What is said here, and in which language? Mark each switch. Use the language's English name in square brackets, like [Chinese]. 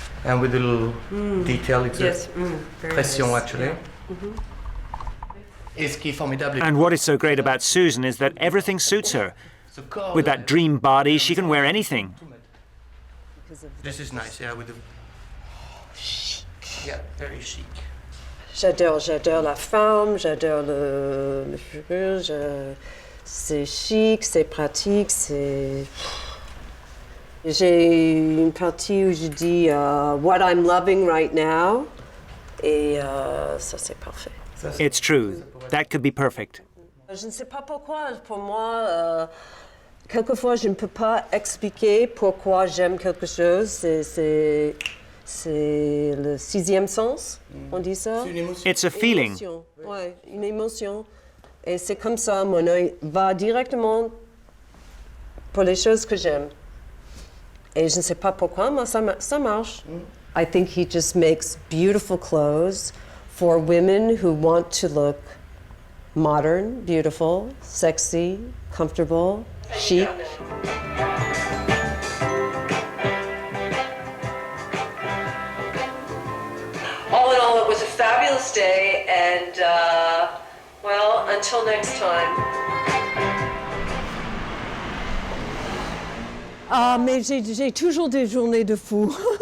[English] And with the little detail, it's a pression, nice. actually. Yeah. And what is so great about Susan is that everything suits her. With that dream body, she can wear anything. This is nice, yeah, with the... Chic. Yeah, very chic. [French] J'adore la forme, j'adore le fourrure, c'est chic, c'est pratique, c'est... J'ai une partie où je dis [English] what I'm loving right now, [French] et ça c'est parfait. [English] It's true. That could be perfect. [French] Je ne sais pas pourquoi, pour moi, quelquefois je ne peux pas expliquer pourquoi j'aime quelque chose, c'est le sixième sens, on dit ça? [English] It's a feeling. [French] Oui, une émotion. Et c'est comme ça, mon œil va directement pour les choses que j'aime. Et je ne sais pas pourquoi, mais ça marche. [English] I think he just makes beautiful clothes for women who want to look modern, beautiful, sexy, comfortable, chic. All in all, it was a fabulous day, and well, until next time. [French] Ah, mais j'ai toujours des journées de fou.